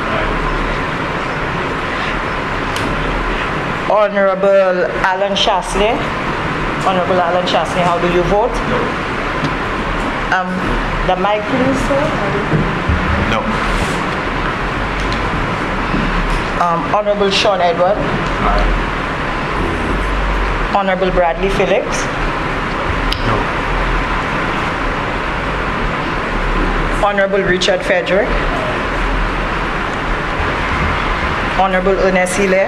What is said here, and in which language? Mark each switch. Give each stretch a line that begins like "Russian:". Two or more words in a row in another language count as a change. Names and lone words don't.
English: Honorable Alan Shasley. Honorable Alan Shasley, how do you vote? The mic, please, sir. No. Honorable Sean Edward. Aye. Honorable Bradley Phillips. No. Honorable Richard Frederick. Honorable Ernest Hilaire.